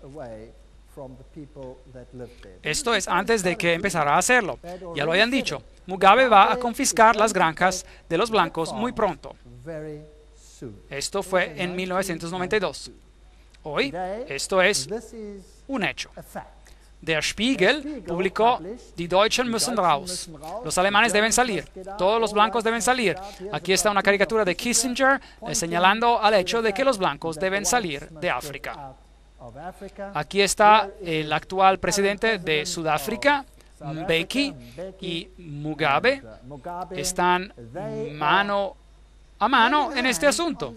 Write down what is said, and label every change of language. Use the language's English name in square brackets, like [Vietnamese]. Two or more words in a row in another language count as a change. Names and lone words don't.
[Spanish] Esto es antes de que empezara a hacerlo. Ya lo habían dicho. Mugabe va a confiscar las granjas de los blancos muy pronto. Esto fue en 1992. Hoy, esto es un hecho. [German] Der Spiegel publicó Die Deutschen müssen raus. [Spanish] Los alemanes deben salir. Todos los blancos deben salir. Aquí está una caricatura de Kissinger señalando al hecho de que los blancos deben salir de África. Aquí está el actual presidente de Sudáfrica, Mbeki, y Mugabe están mano a mano en este asunto.